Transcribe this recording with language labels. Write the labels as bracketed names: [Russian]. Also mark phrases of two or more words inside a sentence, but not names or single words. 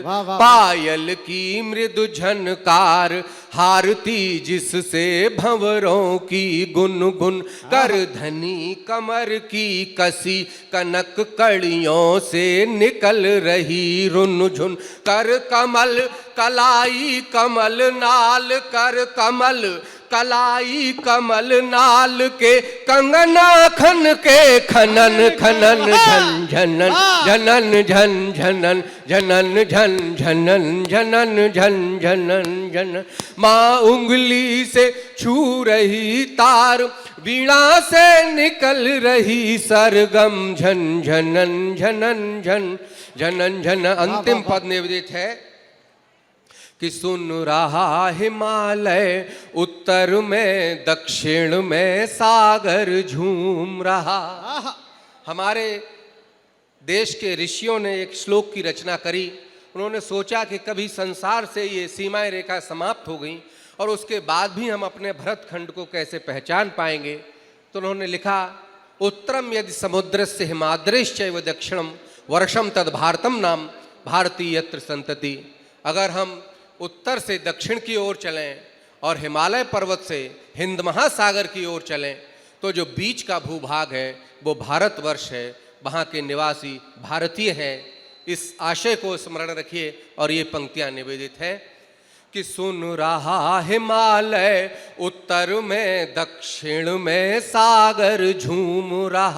[Hindi] पायल की मृदु झनकार हारती जिससे भंवरों की गुनगुन। कर धनी कमर की कसी कनक कड़ियों से निकल रही रुनझुन। कर कमल कलाई कमल नाल, कर कमल कलाई कमल नाल के कंगना खन के खनन खनन झन झनन झनन झन झनन झनन झन झनन झनन झन झनन झन। माँ उंगली से छू रही तार, वीणा से निकल रही सरगम। झन झनन झनन झन झनन झन। अंतिम पद निवेदित है कि सुन रहा हिमालय उत्तर में, दक्षिण में सागर झूम रहा। हमारे देश के ऋषियों ने एक श्लोक की रचना करी। उन्होंने सोचा कि कभी संसार से ये सीमाएं रेखा समाप्त हो गई और उसके बाद भी हम अपने भरतखंड को कैसे पहचान पाएंगे। तो उन्होंने लिखा, [Sanskrit] उत्तरम यदि समुद्रस्य हिमाद्रेश्चैव दक्षिणम वर्षम तद भारतम नाम भारती यत्र संतति। [Hindi] अगर हम उत्तर से दक्षिण की ओर चलें और हिमालय पर्वत से हिंद महासागर की ओर चलें तो जो बीच का भूभाग है वो भारतवर्ष है, वहाँ के निवासी भारतीय हैं। इस आशय को स्मरण रखिए और ये पंक्तियाँ निवेदित है कि सुन रहा हिमालय उत्तर में, दक्षिण में सागर झूम रहा।